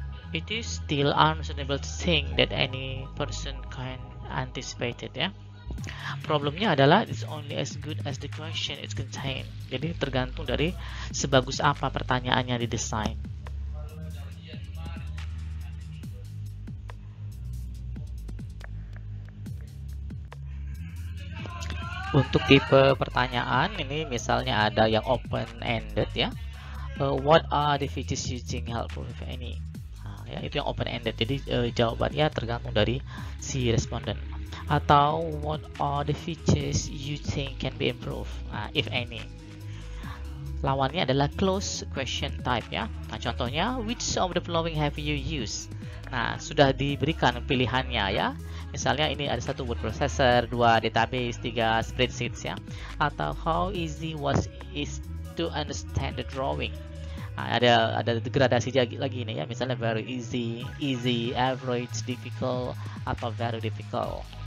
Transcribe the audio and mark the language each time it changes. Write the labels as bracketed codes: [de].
[en] It is still unreasonable to think that any person can anticipate it ya. [id] Problemnya adalah [en] it's only as good as the question it contain. [id] Jadi tergantung dari sebagus apa pertanyaannya didesain. Untuk tipe pertanyaan ini misalnya ada yang open-ended ya. [en] What are the features you think helpful if any? [id] Nah, ya, itu yang open-ended. Jadi jawabannya tergantung dari si responden. [en] Atau what are the features you think can be improved, nah, if any. [id] Lawannya adalah closed question type ya. Nah, contohnya [en] which of the following have you used? [id] Nah, sudah diberikan pilihannya ya. Misalnya ini ada 1 word processor, 2 database, 3 spreadsheets ya. [en] Atau how easy was it to understand the drawing? [id] Nah, ada gradasi lagi nih ya. Misalnya [en] very easy, easy, average, difficult, [id] atau very difficult.